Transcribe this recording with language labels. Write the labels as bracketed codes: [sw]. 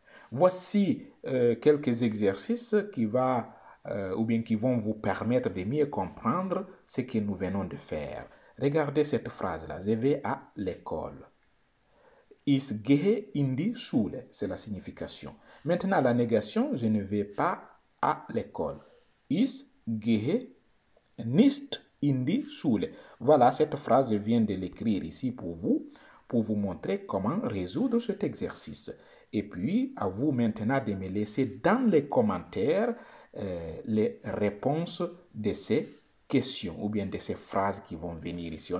[fr] Voici quelques exercices qui vont vous permettre de mieux comprendre ce que nous venons de faire. Regardez cette phrase-là. Je vais à l'école. [de] Ich gehe in die Schule, [fr] c'est la signification. Maintenant, la négation, je ne vais pas à l'école. [de] Ich gehe nicht in die Schule. [fr] Voilà, cette phrase, je viens de l'écrire ici pour vous montrer comment résoudre cet exercice. Et puis, à vous maintenant de me laisser dans les commentaires les réponses de ces questions ou bien de ces phrases qui vont venir ici.